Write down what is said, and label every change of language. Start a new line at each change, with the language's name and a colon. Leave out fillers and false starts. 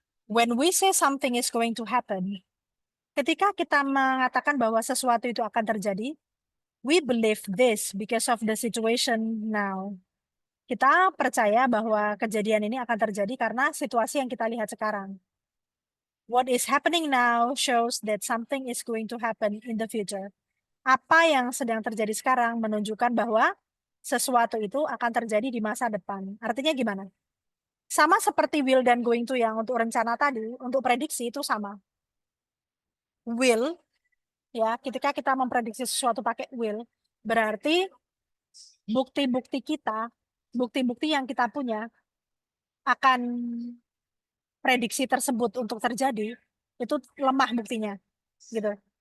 English: When we say something is going to happen,
Indonesian: ketika kita mengatakan bahwa sesuatu itu akan terjadi,
English: we believe this because of the situation now.
Indonesian: Kita percaya bahwa kejadian ini akan terjadi karena situasi yang kita lihat sekarang.
English: What is happening now shows that something is going to happen in the future.
Indonesian: Apa yang sedang terjadi sekarang menunjukkan bahwa sesuatu itu akan terjadi di masa depan. Artinya gimana? Sama seperti will dan going to yang untuk rencana tadi, untuk prediksi itu sama. Will, ya, ketika kita memprediksi sesuatu pakai will, berarti bukti-bukti kita, bukti-bukti yang kita punya akan prediksi tersebut untuk terjadi, itu lemah buktinya, gitu.